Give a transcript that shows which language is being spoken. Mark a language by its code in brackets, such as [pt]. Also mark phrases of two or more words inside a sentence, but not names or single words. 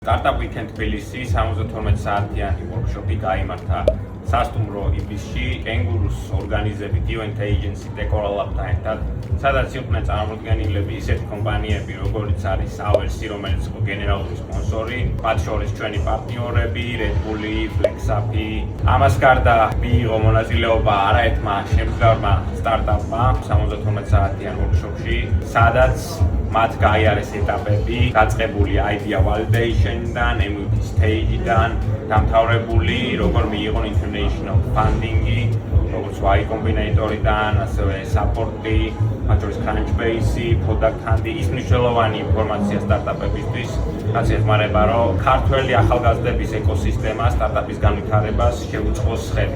[ka] Startup Weekend Tbilisi 72 საათიანი workshop-ი გაიმართა სასტუმრო იბისში, კენგურუს ორგანიზებით [en] event agency [ka] Decoralab-თან ერთად, სადაც იყვნენ წარმოდგენილები ისეთი კომპანიები, როგორიც არის Aversi, რომელიც იყო გენერალური სპონსორი, მათ შორის ჩვენი პარტნიორები, Red Bull, Flexapi. ამას გარდა მიიღო მონაწილეობა არაერთმა შემდგარმა სტარტაპმა 72 საათიან workshop-ში, სადაც მათ გაიარეს ეტაპები, დაწყებული [en] idea validation- [ka] დან, [en] MVP stage- [ka] დან, დამთავრებული, როგორ მიიღონ [en] international funding- [ka] ი, როგორც Y Combinator-დან, ასევე support-ი, მათ შორის Crunchbase-ი, Product Hunt-ი, ის მნიშვნელოვანი ინფორმაცია სტარტაპებისთვის, რაც ეხმარება, რომ ქართველი ახალგაზრდების ეკოსისტემა სტარტაპის განვითარებას შეუწყოს ხელი.